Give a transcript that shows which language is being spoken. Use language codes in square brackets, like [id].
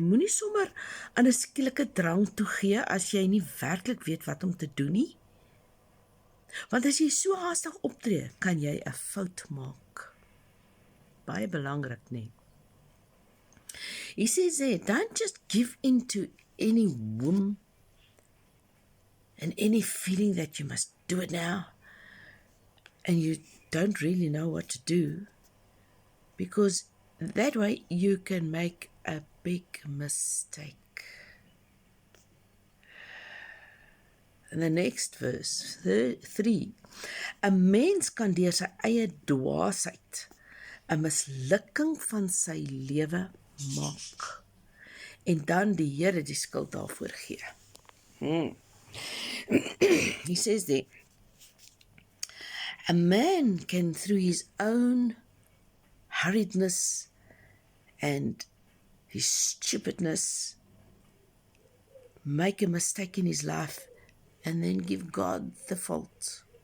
[af] Moenie sommer aan 'n skielike drang toegee as jy nie werklik weet wat om te doen nie. Want as jy so haastig optree, kan jy 'n fout maak. Baie belangrik, nee. [en] He says there, don't just give in to any whim and any feeling that you must do it now and you don't really know what to do, because that way you can make a big mistake. And the next verse, 3. [af] 'n Mens kan deur sy eie dwaasheid 'n mislukking van sy lewe maak en dan die Here die skuld daarvoor gee. [en] He says there, a man can, through his own hurriedness and his stupidness, make a mistake in his life and then give God the fault.